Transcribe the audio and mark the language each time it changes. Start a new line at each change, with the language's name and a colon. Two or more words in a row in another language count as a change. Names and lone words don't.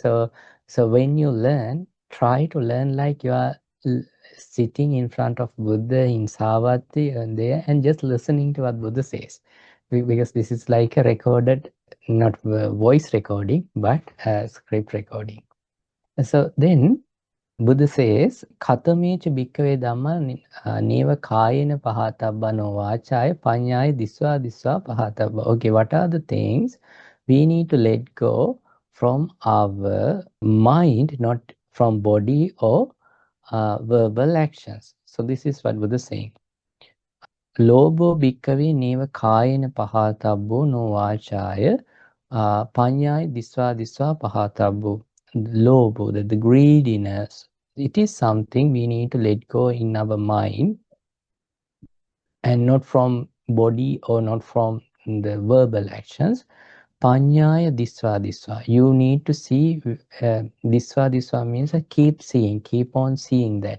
English: So when you learn, try to learn like you are sitting in front of Buddha in Savatthi and there and just listening to what Buddha says. Because this is like a recorded, not voice recording, but script recording. So then Buddha says,
Pali: Katamecha bhikkhave dhamma neva kayena pahatabba no vachaya panyaya disva pahatabba.
English: Okay, what are the things we need to let go from our mind, not from body or verbal actions? So this is what Buddha is saying.
Pali: Lobo bhikkhave neva kayena pahatabbo no vachaya panyaya disva pahatabbo.
English: Lobo, the greediness, it is something we need to let go in our mind and not from body or not from the verbal actions.
Pali: Panyaya disva.
English: You need to see, disva means keep seeing, keep on seeing that.